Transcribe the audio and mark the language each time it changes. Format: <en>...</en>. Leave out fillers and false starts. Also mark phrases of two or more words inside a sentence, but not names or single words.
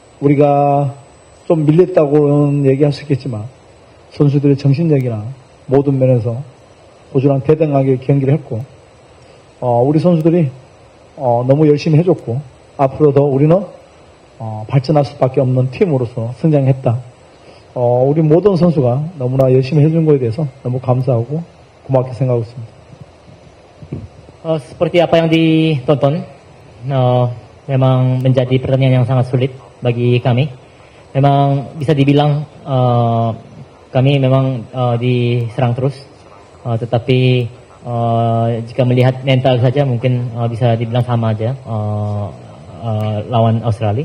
<ko>좀 밀렸다고는 얘기할 수 있겠지만 선수들의 정신력이나 모든 면에서 호주랑 대등하게 경기를 했고, 우리 선수들이 너무 열심히 해줬고, 앞으로도 우리는 발전할 수밖에 없는 팀으로서 성장했다. 우리 모든 선수가 너무나 열심히 해준 거에 대해서 너무 감사하고 고맙게 생각하고 있습니다.</ko> <id>Seperti apa yang ditonton, memang menjadi pertandingan yang sangat sulit bagi kami. Memang bisa dibilang kami memang diserang terus, tetapi jika melihat mental saja mungkin bisa dibilang sama aja lawan Australia.</id>